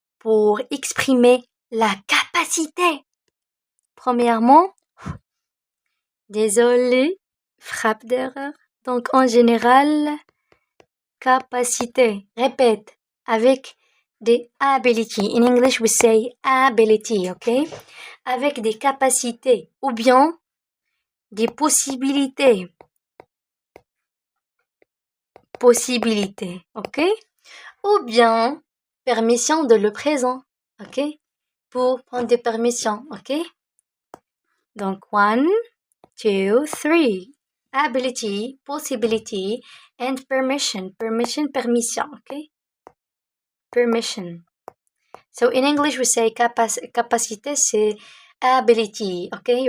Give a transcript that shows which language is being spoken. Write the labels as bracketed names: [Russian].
[French] Pour exprimer la capacité. Premièrement, désolé, frappe d'erreur. Donc, en général, capacité. Répète, avec des ability. [English] In English, we say ability, ok? [French] Avec des capacités ou bien des possibilités. Possibilités, ok? Ou bien permission de le présent, ok? Pour prendre des permissions, ok? Donc, 1, 2, 3. [English] Ability, possibility, and permission. Permission, okay? Permission. So in English we say [French] capacité, c'est [English] ability, okay?